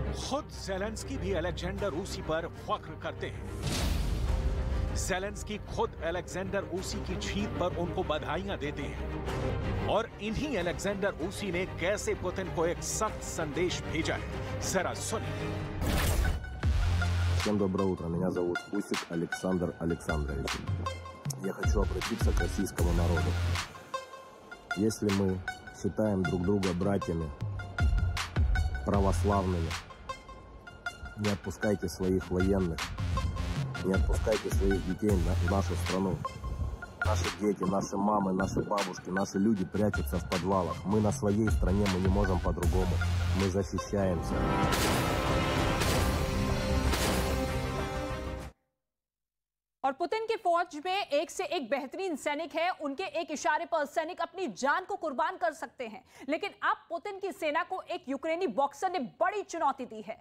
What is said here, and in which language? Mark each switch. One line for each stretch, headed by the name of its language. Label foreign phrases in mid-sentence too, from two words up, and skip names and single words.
Hindi: खुद ज़ेलेंस्की भी अलेक्जेंडर ऊसी पर फख्र करते हैं। ज़ेलेंस्की खुद अलेक्जेंडर ऊसी की जीत पर उनको बधाइयां देते हैं। और इन्हीं अलेक्जेंडर ऊसी ने कैसे पुतिन को एक सख्त संदेश भेजा है, जरा सुनिए।
Russian: Всем доброе утро. Меня зовут Усик Александр Александрович. Я хочу обратиться к российскому народу. Если мы считаем друг друга братьями, православными, не отпускайте своих военных, не отпускайте своих детей в нашу страну. Наши дети, наши мамы, наши бабушки, наши люди прячутся в подвалах. Мы на своей стране, мы не можем по-другому. Мы защищаемся.
Hindi: और पुतिन की फौज में एक से एक बेहतरीन सैनिक है। उनके एक इशारे पर सैनिक अपनी जान को कुर्बान कर सकते हैं। लेकिन अब पुतिन की सेना को एक यूक्रेनी बॉक्सर ने बड़ी चुनौती दी है।